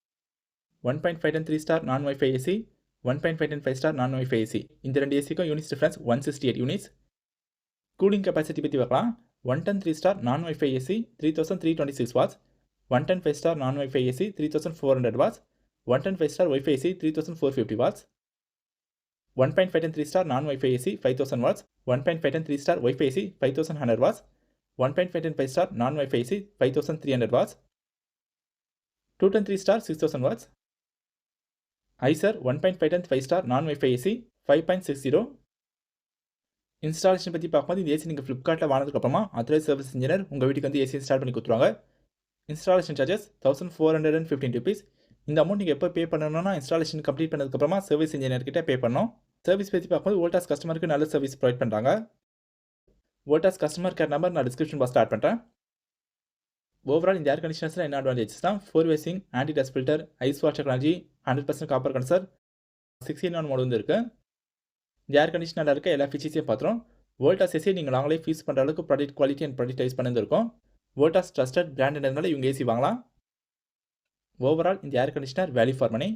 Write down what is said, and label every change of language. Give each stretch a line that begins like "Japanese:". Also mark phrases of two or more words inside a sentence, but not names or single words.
English: 1.5 3 star non Wi-Fi AC 1.5 5 star non Wi-Fi AC
Tamil: இந்த ரெண்டு ஏசிக்கும்
English: units difference 168 units. cooling capacity
Tamil: பற்றி பார்க்கலாம்.
English: 110 3 star non Wi-Fi AC 3326 watts. 110 5 star non Wi-Fi AC 3400 watts. 110 5 star Wi-Fi AC 3450 watts. 1.5 and 3 star non-Wi-Fi AC 5000 watts, 1.5 and 3 star Wi-Fi AC 5100 watts, 1.5 and 5 star non-Wi-Fi AC 5300 watts, 2 and 3 star 6000 watts, ieer 1.5 and 5 star non-Wi-Fi AC 5.60.
Tamil: இன்ஸ்டாலேஷன் பற்றி பார்க்கும்போது இந்த ஏசி நீங்கள் ஃப்ளிப்கார்ட்டில் வாங்கினதுக்கப்புறமா
English: authorised service engineer
Tamil: உங்கள் வீட்டுக்கு வந்து
English: AC install
Tamil: பண்ணி கொடுத்துருவாங்க.
English: installation charges 1415 rupees.
Tamil: இந்த அமௌண்ட் நீங்கள் எப்போ பே பண்ணணும்னா இன்ஸ்டாலேஷன் கம்ப்ளீட் பண்ணதுக்கப்புறமா
English: service engineer
Tamil: கிட்ட பே பண்ணணும். சர்வீஸ் பற்றி பார்க்கும்போது வோல்டாஸ் கஸ்டமருக்கு நல்ல
English: service provide
Tamil: பண்ணுறாங்க. வோல்டாஸ்
English: customer care number
Tamil: நான்
English: description box start
Tamil: பண்ணுறேன். ஓவரால் இந்த
English: air conditioners
Tamil: என்ன அட்வான்டேஜஸ் தான்
English: 4-way swing, anti dust filter, ice wash technology, 100% copper condenser, 16 mode
Tamil: வந்து இருக்குது. இந்த
English: air conditioner
Tamil: இருக்க எல்லா ஃபீச்சர்ஸையும் பார்த்துரும். வோல்டாஸ் ஏசி நீங்கள்
English: long life use
Tamil: பண்ணுற அளவுக்கு
English: product quality and product dies
Tamil: பண்ணியிருக்கும். வோல்டாஸ்
English: trusted branded
Tamil: இவங்க ஏசி வாங்கலாம். ஓவரால் இந்த
English: air conditioner value for money.